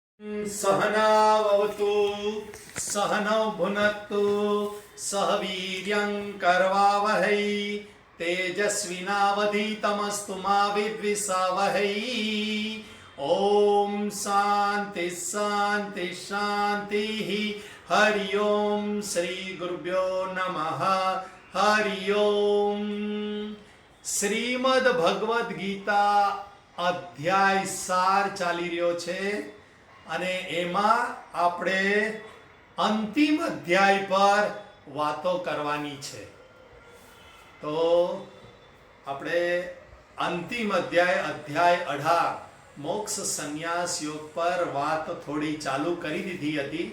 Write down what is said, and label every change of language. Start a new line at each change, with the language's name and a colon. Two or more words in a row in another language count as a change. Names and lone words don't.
Sanskrit: सहनावतु सहनौ भुनक्तु सह वीर्यं करवावहै तेजस्विनावधीतमस्तु मा विद्विषावहै। ओम शांति शांति शांति। हरि ओम श्री गुरुभ्यो नमः। हरि ओम।
Gujarati: શ્રીમદ ભગવદ્ ગીતા અધ્યાય 4 ચાલી રહ્યો છે અને એમાં આપણે અંતિમ અધ્યાય પર વાતો કરવાની છે। તો આપણે અંતિમ અધ્યાય 18 મોક્ષ સંન્યાસ યોગ પર વાત થોડી ચાલુ કરી દીધી હતી।